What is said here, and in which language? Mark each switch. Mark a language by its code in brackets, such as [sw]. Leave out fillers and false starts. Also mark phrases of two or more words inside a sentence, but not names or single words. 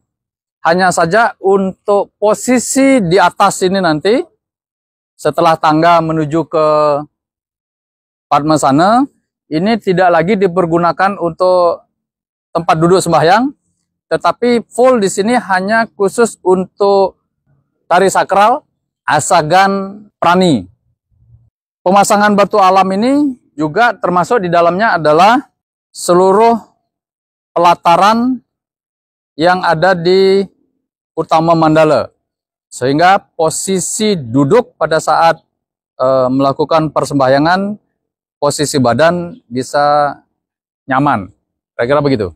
[id] Hanya saja untuk posisi di atas ini nanti, setelah tangga menuju ke Padmasana, ini tidak lagi dipergunakan untuk tempat duduk sembahyang, tetapi full di sini hanya khusus untuk tari sakral, asagan, prani. Pemasangan batu alam ini juga termasuk di dalamnya adalah seluruh pelataran yang ada di utama mandala, sehingga posisi duduk pada saat melakukan persembahyangan, posisi badan bisa nyaman, kira-kira begitu.